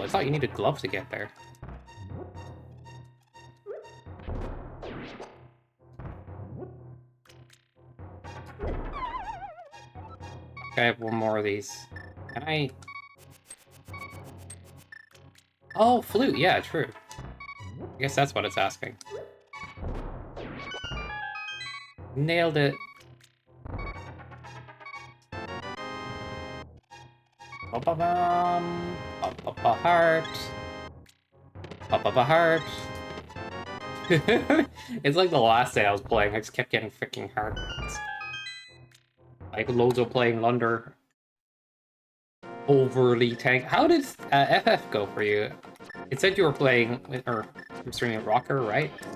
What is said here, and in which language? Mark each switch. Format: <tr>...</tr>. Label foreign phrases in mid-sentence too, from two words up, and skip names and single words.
<en>I thought you needed gloves to get there. Okay, I have one more of these. Can I... Oh, flute, yeah, true. I guess that's what it's asking. Nailed it. Ba-ba-bum. Ba-ba-ba heart. Ba-ba-ba heart. It's like the last day I was playing, I just kept getting freaking hearts. Like, loads of playing Lunder. Overly tank. How did FF go for you? It said you were playing, or streaming Rocker, right?</en>